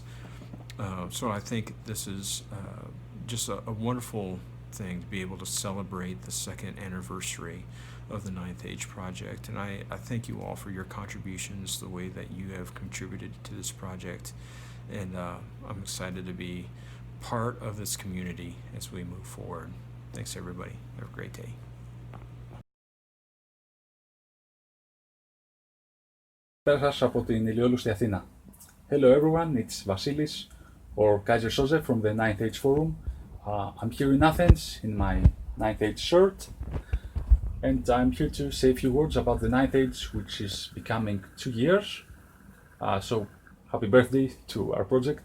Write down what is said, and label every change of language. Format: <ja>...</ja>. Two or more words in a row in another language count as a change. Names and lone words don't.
<en>So I think this is just a wonderful thing to be able to celebrate the second anniversary of the Ninth Age project, and I thank you all for your contributions, the way that you have contributed to this project, and I'm excited to be part of this community as we move forward. Thanks everybody. Have a great day.</en> <el>Καλησπέρα σας από την ηλιόλουστη Αθήνα.</el> <en>Hello everyone, it's Vasilis or Kaiser Soze from the Ninth Age Forum. I'm here in Athens in my Ninth Age shirt, and I'm here to say a few words about the Ninth Age, which is becoming 2 years. So happy birthday to our project.</en>